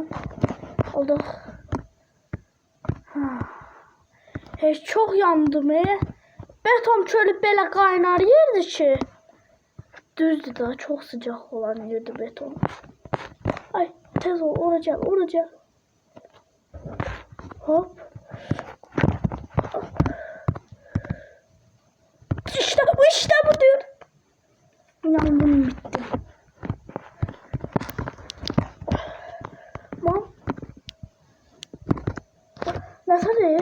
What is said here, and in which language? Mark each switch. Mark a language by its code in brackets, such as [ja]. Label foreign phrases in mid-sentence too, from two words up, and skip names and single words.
[az] Olduq. Heç çox yandım. Beton çölü belə qaynar yerdir ki. Düzdür da çox sıcaq olan yerdir beton. Ay tez ol oracaq. Hop. [tr] İşte bu diyor. Yandım bitti. Tamam. Nasıl değil?